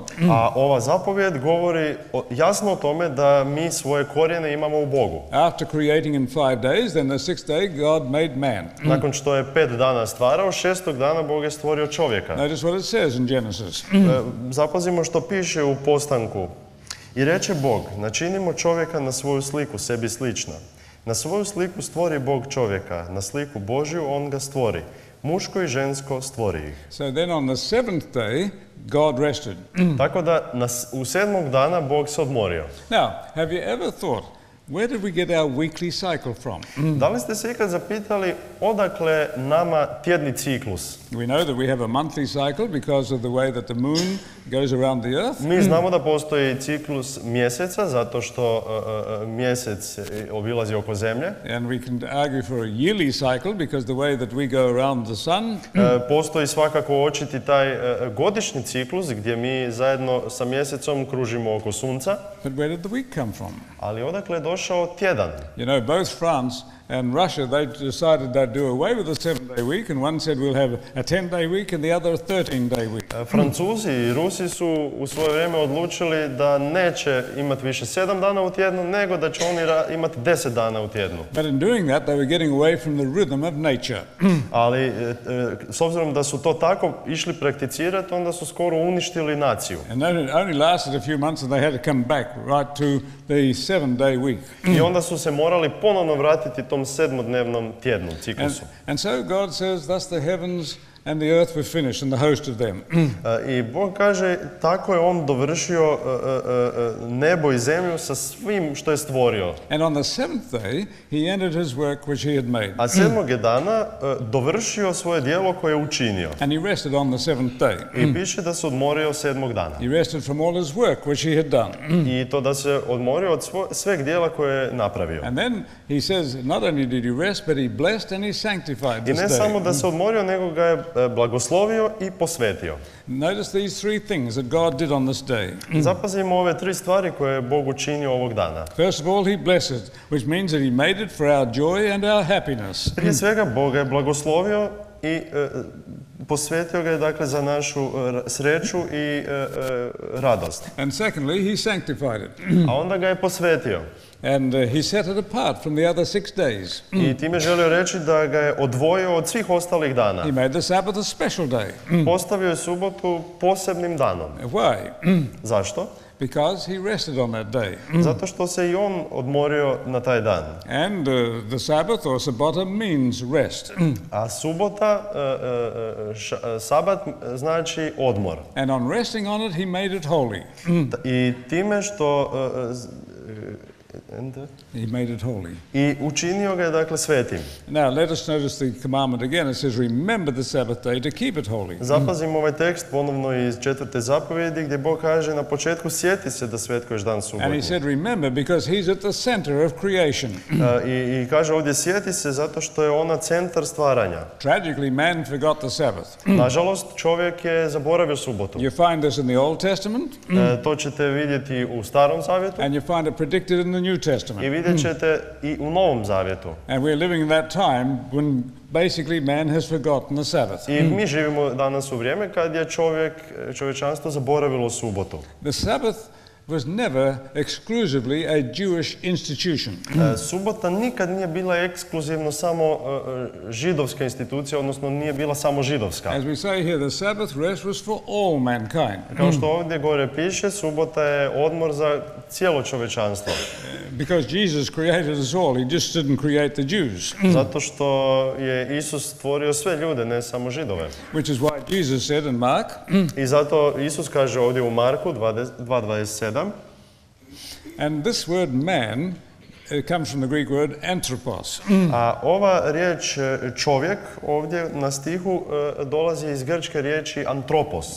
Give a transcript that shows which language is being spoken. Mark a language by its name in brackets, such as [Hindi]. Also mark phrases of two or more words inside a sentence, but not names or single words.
[Croatian] A ova zapovjed govori jasno o tome da mi svoje korijene imamo u Bogu. [English] After creating in 5 days, then the 6th day God made man. [Croatian] Nakon što je 5 dana stvarao, 6. dana Bog je stvorio čovjeka. [English] Notice what it says in Genesis. [Croatian] Zapazimo što piše u postanku. I reče Bog, načinimo čovjeka na svoju sliku, sebi slična. Na svoju sliku stvori Bog čovjeka, na sliku Božju on ga stvori. Muško i žensko stvori ih. [English] So then on the 7th day, God rested. [Croatian] Tako da u 7. dana Bog se odmorio. [English] Now, have you ever thought, where did we get our weekly cycle from? [Croatian] Da li ste se ikad zapitali odakle nama tjedni ciklus? [English] We know that we have a monthly cycle because of the way that the moon goes around the earth. [Croatian] Mi znamo da postoji ciklus mjeseca zato što mjesec obilazi oko zemlje. [English] And we can argue for a yearly cycle because the way that we go around the sun. [Croatian] Postoji svakako očiti taj godišnji ciklus gdje mi zajedno sa mjesecom kružimo oko sunca. [English] But where did the week come from? [Croatian] Ali odakle je došao tjedan? [English] You know, both France and Russia, they decided they'd do away with the 7-day week, and one said we'll have a 10-day week and the other a 13-day week. [Croatian] Francuzi i Rusi su u svoje vrijeme odlučili da neće imati više 7 dana u tjednu, nego da će oni imati 10 dana u tjednu. [English] But in doing that, they were getting away from the rhythm of nature. [Croatian] Ali s obzirom da su to tako išli prakticirati, onda su skoro uništili naciju. [English] And that only lasted a few months and they had to come back right to the 7-day week. [Croatian] I onda su se morali ponovno vratiti tom 7-dnevnom tjednu, ciklusu. [English] And so God says, thus the heavens and the earth were finished and the host of them. [Croatian] I Bog kaže, tako je on dovršio nebo i zemlju sa svim što je stvorio. [English] And on the 7th day he ended his work which he had made. [Croatian] A 7. je dana dovršio svoje djelo koje je učinio. [English] And he rested on the 7th day. [Croatian] I piše da se odmorio 7. dana. [English] He rested from all his work which he had done. [Croatian] I to da se odmorio od sveg djela koje je napravio. [English] And then he says, not only did he rest, but he blessed and he sanctified [Croatian] I [English] this [Croatian] ne [English] day. [Croatian] samo da se odmorio, nego ga je blagoslovio i posvetio. [English] Notice these three things that God did on this day. [Croatian] Zapazimo ove 3 stvari koje je Bog učinio ovog dana. [English] First of all, he blessed, which means that he made it for our joy and our happiness. [Croatian] Prije svega, Bog ga je blagoslovio i posvetio ga je dakle za našu sreću i radost. [English] And secondly, he sanctified it. [Croatian] A onda ga je posvetio. [English] And he set it apart from the other 6 days. [Croatian] I time želio reći da ga je odvojio od svih ostalih dana. [English] He made the Sabbath a special day. [Croatian] Postavio je subotu posebnim danom. [English] Why? [Croatian] Zašto? [English] Because he rested on that day. [Croatian] Zato što se i on odmorio na taj dan. [English] And the Sabbath or Sabbata means rest. [Croatian] A subota, sabat znači odmor. [English] And on resting on it, he made it holy. [Croatian] I time što [English] He made it holy. [Croatian] I učinio ga je dakle svetim. [English] Now let us notice the commandment again. It says, remember the Sabbath day to keep it holy. [Croatian] Zapazimo ovaj tekst ponovno iz 4. zapovjedi gdje Bog kaže na početku sjeti se da svetkuješ dan subotni. [English] And he said, remember, because he's at the center of creation. [Croatian] I kaže ovdje sjeti se zato što je ona centar stvaranja. [English] Tragically, man forgot the Sabbath. [Croatian] Nažalost, čovjek je zaboravio subotu. [English] You find this in the Old Testament. [Croatian] To ćete vidjeti u Starom zavjetu. [English] And you find it predicted in the New Testament. [Croatian] I vidjet ćete i u Novom zavjetu. [English] And we're living in that time when basically man has forgotten the Sabbath. [Croatian] I mi živimo danas u vrijeme kad je čovječanstvo zaboravilo subotu. [English] The Sabbath was never exclusively a Jewish institution. [Croatian] Subota nikad nije bila ekskluzivno samo židovska institucija, odnosno nije bila samo židovska. [English] As we say here, the Sabbath rest was for all mankind. [Croatian] Kao što ovdje gore piše, subota je odmor za cijelo čovječanstvo. [English] Because Jesus created us all, he just didn't create the Jews. [Croatian] Zato što je Isus stvorio sve ljude, ne samo Židove. [English] Which is why Jesus said in Mark, [Croatian] I zato Isus kaže ovdje u Marku 2:27. [English] And this word man, it comes from the Greek word anthropos. [Croatian] A ova riječ čovjek ovdje na stihu dolazi iz grčke riječi antropos.